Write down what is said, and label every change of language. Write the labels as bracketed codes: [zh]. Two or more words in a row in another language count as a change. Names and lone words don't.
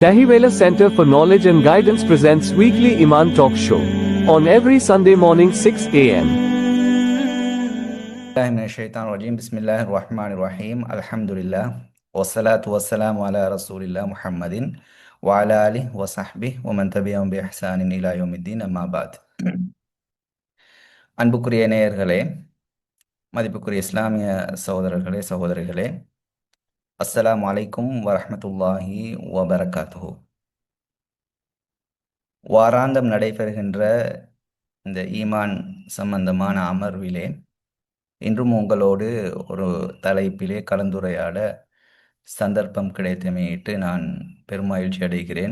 [en] Dahiwala Center for Knowledge and Guidance presents weekly Iman Talk Show on every Sunday morning 6 a.m. [ar] Bismillahirrahmanirrahim. Alhamdulillah. والصلاة والسلام على رسول الله محمد وعلى آله وصحبه ومن تبعهم بإحسان إلى يوم الدين أما بعد. [ta] அன்புக்குரிய நேயர்களே, மதிப்புக்குரிய இஸ்லாமிய சகோதரர்களே, சகோதரிகளே, [ar] السلام عليكم ورحمة الله وبركاته. [ta] வாராந்தம் நடைபெறுகின்ற இந்த ஈமான் சம்பந்தமான அமர்விலே இன்றும் உங்களோடு ஒரு தலைப்பிலே கலந்துரையாட சந்தர்ப்பம் கிடைத்தமையிட்டு நான் பெருமகிழ்ச்சி அடைகிறேன்.